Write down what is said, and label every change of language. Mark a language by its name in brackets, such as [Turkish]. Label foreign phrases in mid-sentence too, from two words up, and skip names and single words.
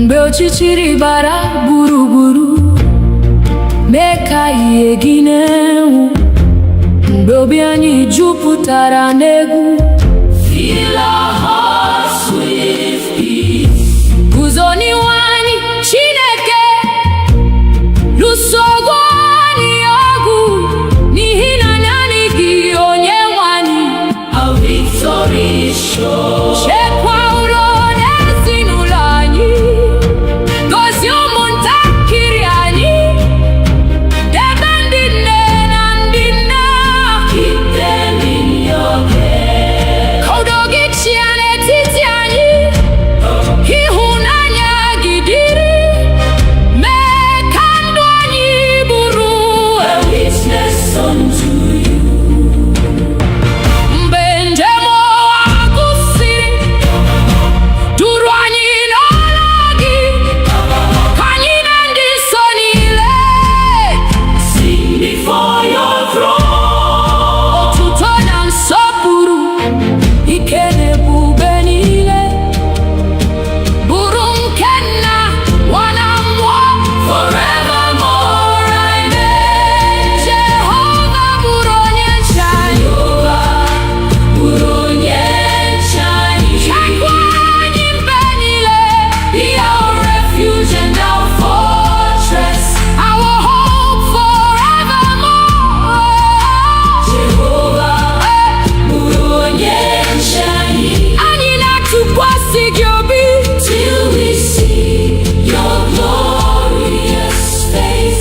[Igbo] ọchịchịrị gbara gburugburu mee ka ihe gị na-enwu, mgbe obi anyị jupụtara n'egwu. [English] Fill our hearts with peace. [Igbo] Guzo n'ihu anyị Chineke, lụsogo anyị ọgụ, n'ihi na naanị gị Onyenwe anyị. [English] Our victory is sure. [Igbo] Chekwa ụlọ na ezinụlọ anyị, gozie ụmụntakịrị anyị, debe ndị nne na ndị nna. [English] Keep them in your care. [Igbo] Ka udo gị chịa n'etiti anyị, ịhụnanya gị dịrị, mee ka ndụ anyị bụrụ [English] a witness unto you. [Igbo] Mgbe njem ụwa gwụsịrị, duru anyị n'ọrụ gị, ka anyị na ndị nsọ niile [English] sing before your throne. [Igbo] Otuto na nsọpụrụ, ike na ebube niile, bụrụ nke Nna, Nwa na Mmụọ, forevermore. [English] Amen. [Igbo] Jehova bụrụ onye nche anyị. Bụrụ onye nche anyị. Chekwa anyị mgbe niile. [English] Be our refuge and our fortress, our hope forevermore. [Igbo] Jehova bụrụ onye nche anyị. Anyị na-atụkwasị gị obi [English] till we see your glorious face.